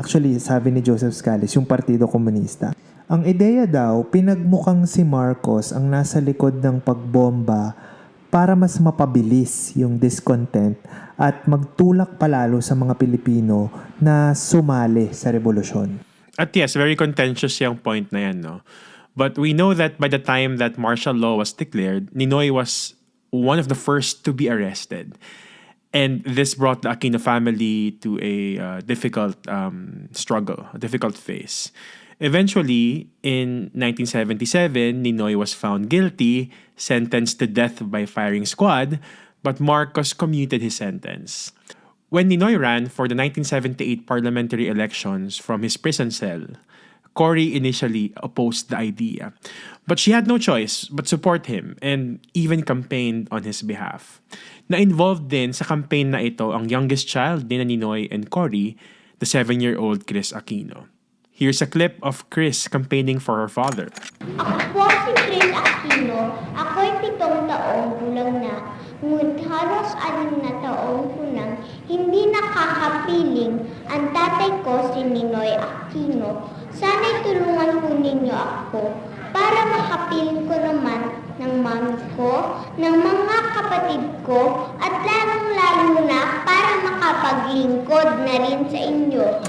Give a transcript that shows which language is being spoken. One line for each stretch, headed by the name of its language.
Filipino: Actually, sabi ni Joseph Scales, yung Partido Komunista. Ang ideya daw, pinagmukhang si Marcos ang nasa likod ng pagbomba para mas mapabilis yung discontent at magtulak palalo sa mga Pilipino na sumali sa revolusyon.
English: At yes, very contentious
Filipino: yung point na yan, no?
English: But we know that by the time that martial law was declared, Ninoy was one of the first to be arrested. And this brought the Aquino family to a difficult struggle, a difficult phase. Eventually, in 1977, Ninoy was found guilty, sentenced to death by firing squad, but Marcos commuted his sentence. When Ninoy ran for the 1978 parliamentary elections from his prison cell, Cory initially opposed the idea. But she had no choice but support him and even campaigned on his behalf.
Filipino: Na-involved din sa campaign na ito ang youngest child ni Ninoy and Cory,
English: the 7-year-old
Filipino: Cory Aquino.
English: Here's a clip of Chris campaigning for her father.
Filipino: Ako po si Cory Aquino. Ako'y 7 taong gulang na. Ngunit halos 6 na taong ko nang hindi nakakapiling ang tatay ko si Ninoy Aquino. Sana'y tulungan po ninyo ako para makapiling ko naman ng mami ko, ng mga kapatid ko, at lalong-lalo na para makapaglingkod na rin sa inyo.